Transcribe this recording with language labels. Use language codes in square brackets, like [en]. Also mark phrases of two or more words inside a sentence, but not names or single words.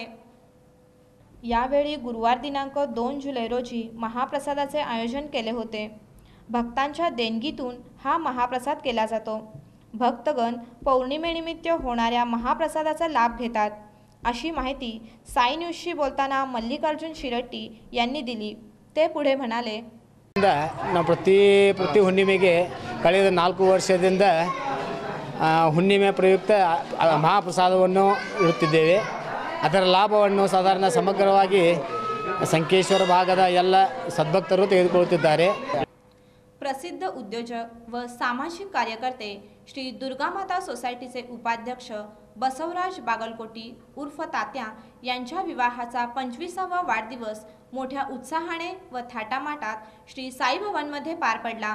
[mr] यावेळी गुरुवार दिनांक 2 जुलै रोजी महाप्रसादाचे आयोजन केले होते। भक्तांच्या देणगीतून हा महाप्रसाद केला जातो। भक्तगण पौर्णिमेनिमित्त होणाऱ्या महाप्रसादाचा लाभ घेतात, अशी माहिती साई न्यूजशी बोलताना मल्लिकार्जुन शिरट्टी यांनी दिली। ते पुढे म्हणाले, [kn] ನಾವು ಪ್ರತಿ ಹುಣ್ಣಿಮೆಗೆ ಕಳೆದ 4 ವರ್ಷದಿಂದ ಹುಣ್ಣಿಮೆ ಪ್ರಯುಕ್ತ ಮಹಾಪ್ರಸಾದವನ್ನು ಇಡುತ್ತಿದ್ದೇವೆ। ಅದರ ಲಾಭವನ್ನು ಸಾಧಾರಣ ಸಮಗ್ರವಾಗಿ ಸಂಕೇಶ್ವರ ಭಾಗದ ಎಲ್ಲ ಸದ್ಭಕ್ತರು ತೆಗೆದುಕೊಳ್ಳುತ್ತಿದ್ದಾರೆ। [mr] प्रसिद्ध उद्योजक व सामाजिक कार्यकर्ते श्री दुर्गामाता सोसायटीचे उपाध्यक्ष बसवराज बागलकोटी उर्फ तात्या यांच्या विवाहाचा 25वा वाढदिवस मोठ्या उत्साहाने व थाटामाटात श्री साई भवनमध्ये पार पडला।